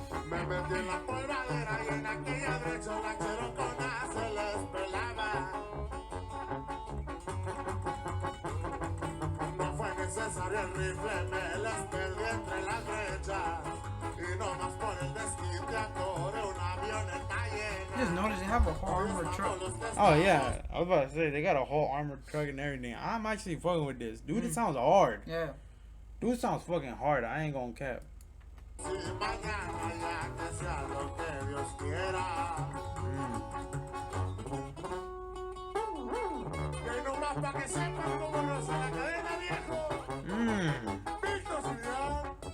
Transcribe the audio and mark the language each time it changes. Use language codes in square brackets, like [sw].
[es] Me metí en la polvadera y en aquella derecha la cherocona se les pelaba. No fue necesario el rifle, me las perdí entre las brechas. Y no más por el desquite atoré un avioneta llena. [en] Just noticed they have a whole armored truck. Oh yeah, I was about to say they got a whole armored truck and everything. I'm actually fucking with this, dude. It sounds hard. Yeah. Dude, it sounds fucking hard. I ain't gonna cap. [es] Si mañana ya que sea lo que Dios quiera. Y no más pa' que sepan cómo roza la cadena, viejo. Víctor Cibrian.